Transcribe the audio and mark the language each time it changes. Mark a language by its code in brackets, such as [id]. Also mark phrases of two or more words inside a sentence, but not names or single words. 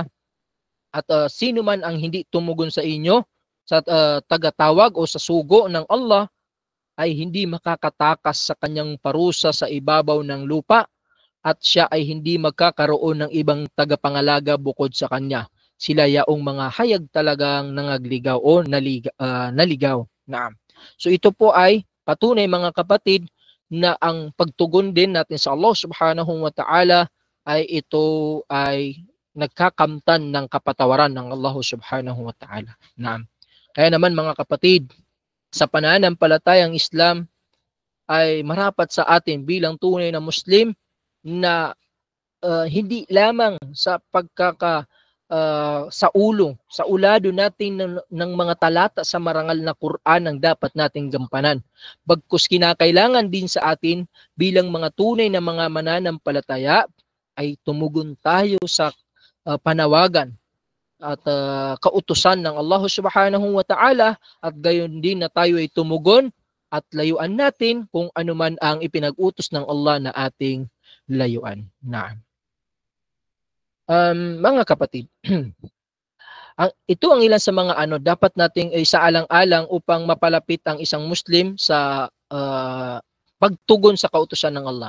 [tl] At sino man ang hindi tumugon sa inyo sa tagatawag o sa sugo ng Allah ay hindi makakatakas sa kanyang parusa sa ibabaw ng lupa at siya ay hindi magkakaroon ng ibang tagapangalaga bukod sa kanya. Sila yaong mga hayag talagang nangagligaw o naligaw. Naam. So ito po ay patunay mga kapatid na ang pagtugon din natin sa Allah [ar] سبحانه وتعالى [tl] ay ito ay nagkakamtan ng kapatawaran ng Allah [ar] سبحانه وتعالى. [tl] Naam. Kaya naman mga kapatid, sa pananampalatayang Islam ay marapat sa atin bilang tunay na Muslim na hindi lamang sa sa ulado natin ng mga talata sa marangal na Quran ang dapat nating gampanan. Bagkus kinakailangan din sa atin bilang mga tunay na mga mananampalataya ay tumugon tayo sa panawagan at kautusan ng Allah [ar] سبحانه وتعالى [tl] at gayon din na tayo ay tumugon at layuan natin kung anuman ang ipinag-utos ng Allah na ating layuan. Naam. Mga kapatid, ito ang ilan sa mga dapat nating isaalang-alang upang mapalapit ang isang Muslim sa pagtugon sa kautusan ng Allah.